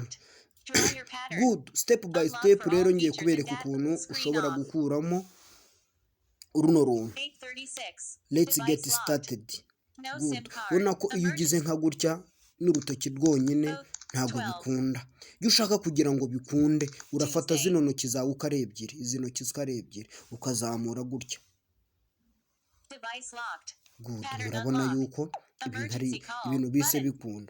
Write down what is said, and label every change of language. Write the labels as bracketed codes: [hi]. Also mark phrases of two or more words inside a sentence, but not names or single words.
[en] Good. Step by step [rw] rero ngiye kubereka ukuntu ushobora gukuramo runo runtu. [en] Let's get started. Good. [rw] Urabona ko iyo ugize nka gutya n'urutoki rwonyine ntago bikunda. Iyo ushaka kugira ngo bikunde urafata zino ntoki zawe uko ari ebyiri, izi ntoki uko ari ebyiri ukazamura gutya. Good. Murabona yuko ibintu bise bikunda.